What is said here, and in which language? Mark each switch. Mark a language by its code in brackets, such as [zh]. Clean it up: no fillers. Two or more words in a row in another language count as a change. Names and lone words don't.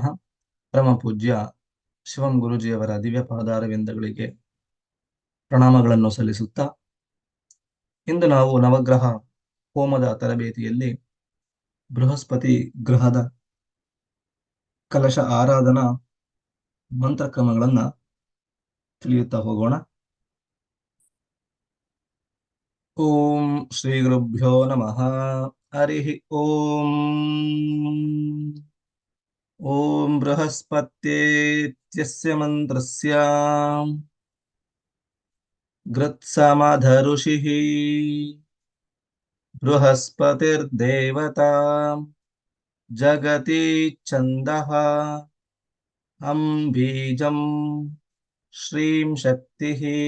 [kn] ಪರಮ ಪೂಜ್ಯ ಶಿವಂ ಗುರುಜಿಯವರ ದಿವ್ಯ ಪಾದಾರವಿಂದಗಳಿಗೆ ಪ್ರಣಾಮಗಳನ್ನು ಸಲ್ಲಿಸುತ್ತಾ, ಇಂದು ನಾವು ನವಗ್ರಹ ಹೋಮದ ತರಬೇತಿಯಲ್ಲಿ ಬೃಹಸ್ಪತಿ ಗ್ರಹದ ಕಲಶ ಆರಾಧನಾ ಮಂತ್ರಕ್ರಮಗಳನ್ನು ತಿಳಿಯುತ್ತಾ ಹೋಗೋಣ. [sa] ಓಂ ಶ್ರೀ ಗುರುಭ್ಯೋ ನಮಃ. ಹರಿ ಓಂ. ಓಂ ಬೃಹಸ್ಪತ್ಯೇತ್ಯಸ್ಯ ಮಂತ್ರಸ್ಯ ಗೃತ್ಸಮಧರುಷಿಃ ಬೃಹಸ್ಪತಿರ್ದೇವತಾ ಜಗತಿ ಛಂದಃ ಹಂ ಬೀಜಂ ಶ್ರೀಂ ಶಕ್ತಿಃ